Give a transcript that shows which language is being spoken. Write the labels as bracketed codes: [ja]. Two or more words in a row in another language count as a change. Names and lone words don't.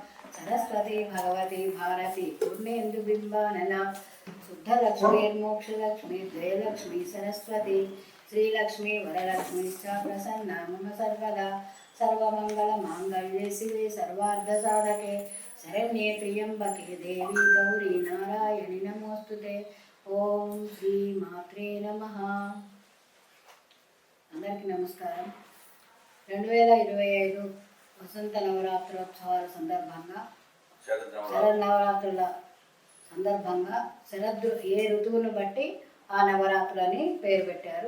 [sa] सरस्वती भगवती भारती पूर्णेन्दुबिम्बानना शुद्धलक्ष्मीर्मोक्षलक्ष्मी द्वयलक्ष्मी सरस्वती श्रीलक्ष्मी वरलक्ष्मीश्च प्रसन्ना मम सर्वदा। सर्वमङ्गलमाङ्गल्ये शिवे सर्वार्धसाधके शरण्ये त्र्यम्बके देवी गौरी नारायणि नमोस्तुते। [te] ఓం శ్రీ మాత్రే నమః. అందరికీ నమస్కారం. 2025 వసంత నవరాత్రోత్సవాల సందర్భంగా శరన్నవరాత్రుల సందర్భంగా ఏ ఋతువును బట్టి ఆ నవరాత్రులని పేరు పెట్టారు.